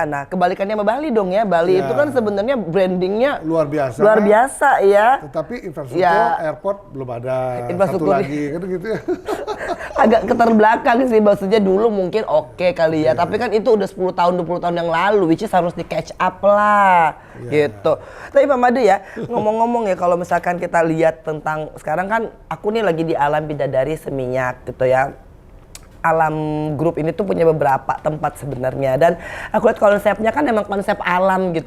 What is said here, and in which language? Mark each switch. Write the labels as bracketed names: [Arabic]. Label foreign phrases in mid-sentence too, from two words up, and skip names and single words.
[Indonesian] Nah kebalikannya sama Bali dong ya. Bali itu kan sebenarnya brandingnya luar biasa ya. Tetapi infrastruktur airport belum ada. Infrastruktur satu lagi kan gitu ya. Agak keterbelakang sih, maksudnya dulu mungkin oke kali ya. Tapi kan itu udah 10 tahun 20 tahun yang lalu, [English] which is [Indonesian] harus di catch up lah gitu. Tapi Pak Made ya, ngomong-ngomong ya, kalau misalkan kita lihat tentang sekarang kan aku nih lagi di Alam Bidadari Seminyak gitu ya. Alam Group ini tuh punya beberapa tempat sebenarnya, dan aku lihat konsepnya kan emang konsep alam gitu.